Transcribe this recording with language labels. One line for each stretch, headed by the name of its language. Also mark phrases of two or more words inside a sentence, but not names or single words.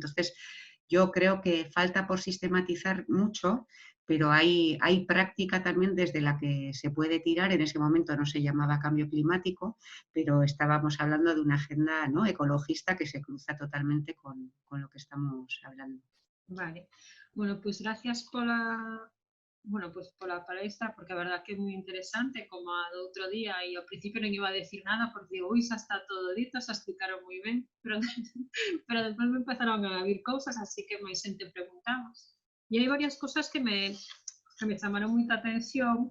Spanish: Entonces, yo creo que falta por sistematizar mucho, pero hay práctica también desde la que se puede tirar. En ese momento no se llamaba cambio climático, pero estábamos hablando de una agenda, ¿no?, ecologista que se cruza totalmente con lo que estamos hablando. Vale.
Galician: Bueno, pues gracias pola palestra, porque a verdad que é moi interesante, como a do outro día, e ao principio non
Spanish: iba a decir nada,
Galician: porque digo, ui, xa está todo dito, xa explicaron moi ben, pero despois me empezaron a vir cousas, así que máis xente preguntamos. E hai varias cousas que me chamaron moita atención.